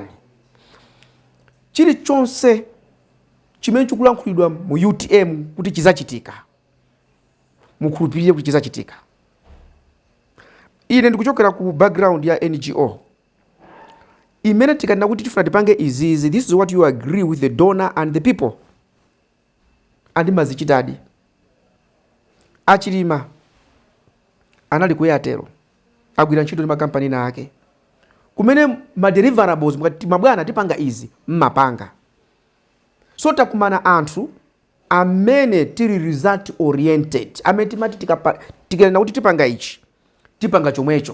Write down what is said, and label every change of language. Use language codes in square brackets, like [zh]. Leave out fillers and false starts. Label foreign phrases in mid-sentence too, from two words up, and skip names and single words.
[ny] Chilichonse chimene chikulankhulidwa mu UTM kuti chizachitika, mukhulupirire kuti chizachitika. Ine ndikuchokera ku background ya NGO imene tikanena kuti tifuna tipange izizi, [en] this is what you agree with the donor and the people. [ny] Andi mazichitadi. Achilima anali kuyatero agwira ntchito ndi makampani ake kumene ma deliverables mukati mabwana tipanga izi mmapanga. So takumana anthu amene tili [en] result oriented, [ny] amene timati tikanena kuti tipanga ichi tipanga chomwecho.